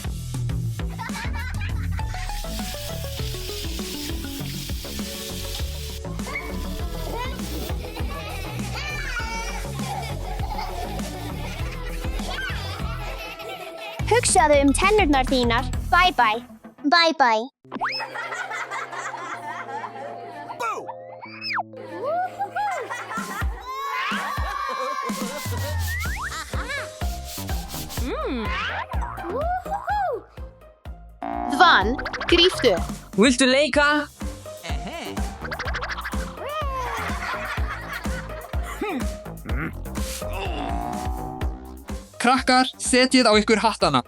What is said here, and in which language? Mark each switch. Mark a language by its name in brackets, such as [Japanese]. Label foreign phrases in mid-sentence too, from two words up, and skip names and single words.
[Icelandic] Hugsaðu tennurnar þínar. [English] Bye bye. Bye bye. Boo! [Icelandic] Dvan, gríptu. Viltu leika? Krakkar, setjið á ykkur hattana.